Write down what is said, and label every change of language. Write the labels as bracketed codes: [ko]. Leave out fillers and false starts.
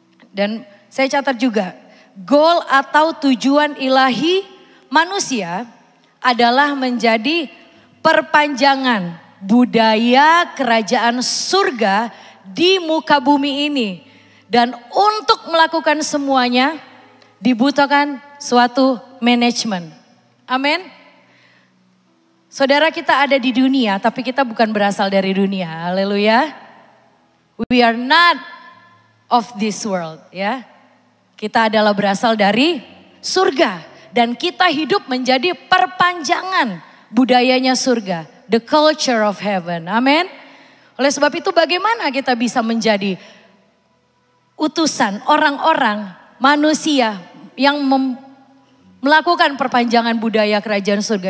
[id] Dan saya catat juga, goal atau tujuan ilahi manusia adalah menjadi perpanjangan budaya kerajaan surga di muka bumi ini. Dan untuk melakukan semuanya dibutuhkan suatu manajemen. Amin. Saudara, kita ada di dunia tapi kita bukan berasal dari dunia. Haleluya. [en] We are not of this world [id] ya. Kita adalah berasal dari surga. Dan kita hidup menjadi perpanjangan budayanya surga. [en] The culture of heaven. [id] Amin. Oleh sebab itu bagaimana kita bisa menjadi utusan orang-orang manusia yang melakukan perpanjangan budaya kerajaan surga.